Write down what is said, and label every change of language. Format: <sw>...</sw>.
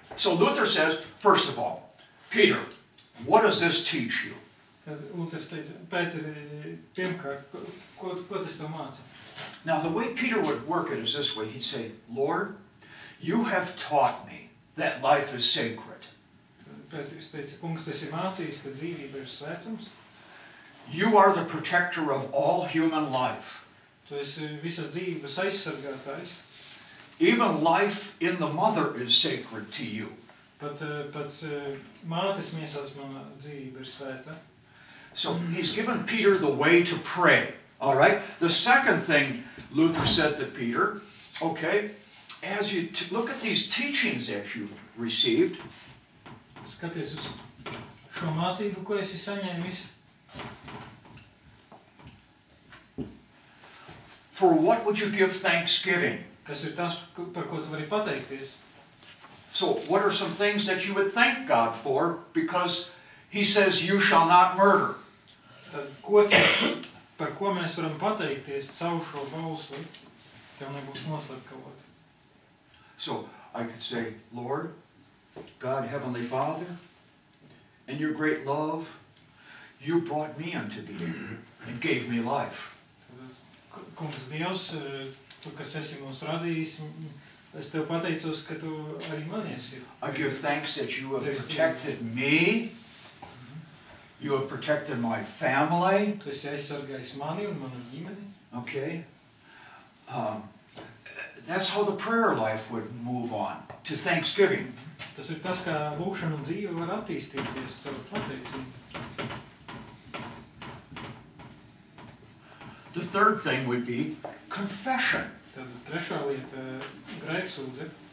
<en>So Luther says, first of all, Peter, what does this teach you?</en> <lv>Tad Luters teica, Pēteri, pirmkārt, ko tas tev māca?</lv> <en>Now, the way Peter would work it is this way. He'd say, Lord, you have taught me that life is sacred.</en> <lv>Pēteris teica, kungs, tas ir mācījis, ka dzīvība ir svētums.</lv> <en>You are the protector of all human life.</en> <lv>Tu esi visas dzīvības aizsargātājs.</lv> <en>Even life in the mother is sacred to you.</en> <lv>Pat mātes miesās mana dzīvība ir svēta.</lv> <en>So he's given Peter the way to pray. All right? The second thing Luther said to Peter, okay, as you look at these teachings that you've received,</en> <lv>Skaties uz šo mācību, ko esi saņēmis.</lv> <en>for what would you give thanksgiving?</en> <lv>Kas ir tas, par ko tu vari pateikties?</lv> <en>So what are some things that you would thank God for? Because he says, you shall not murder.</en> <lv>Tad, par ko mēs varam pateikties caur šo bausli, tev nebūs noslepkavot.</lv> <en>So I could say, Lord, God, Heavenly Father, in your great love, you brought me unto being and gave me life.</en> <lv>Tad, Kungs Dievs, tu, kas esi mūs radījis, es tev pateicos, ka tu arī mani esi.</lv> <en>I give thanks that you have protected me. You have protected my family.</en> <lv>Tu esi aizsargājis mani un manu ģimeni.</lv> <en>Okay. That's how the prayer life would move on to Thanksgiving.</en> <lv>Tas ir tas, kā lūkšana un dzīve var attīstīties caur pateicību.</lv> <en>The third thing would be confession.</en> <lv>Tad trešā lieta - grēksūdze.</lv>